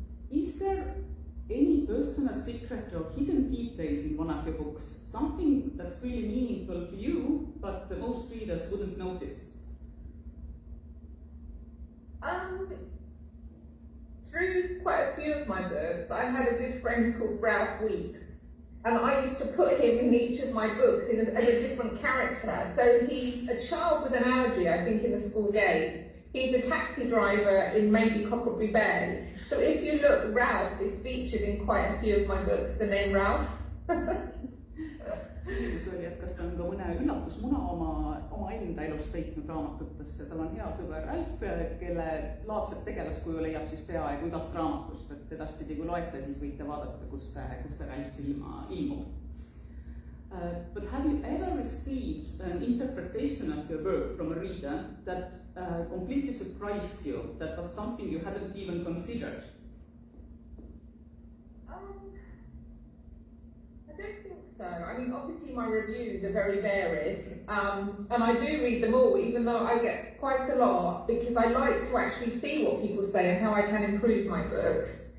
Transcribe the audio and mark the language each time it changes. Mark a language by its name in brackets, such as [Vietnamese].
[English] Is there any personal secret or hidden details in one of your books? Something that's really meaningful to you, but most readers wouldn't notice? Through quite a few of my books, I had a good friend called Ralph Weeks, and I used to put him in each of my books as a different character. So he's a child with an allergy, I think, in the school gates. He's a taxi driver in maybe Cocklebury Bay. So if you look, Ralph is featured in quite a few of my books, the name Ralph. [Estonian] Küsimus oli, et kas ta on ka mõne üllatusmuna oma enda elust peitnud raamatutesse. Tal on hea sõber Ralf, kelle laadset tegelaskuju leiab siis peaaegu igast raamatust, et edaspidi kui loete, siis võite vaadata, kus see Ralf silma ilmub. [English] But have you ever received an interpretation of your work from a reader that completely surprised you, that was something you hadn't even considered? I don't think so. I mean, obviously my reviews are very varied, and I do read them all, even though I get quite a lot, because I like to actually see what people say and how I can improve my books.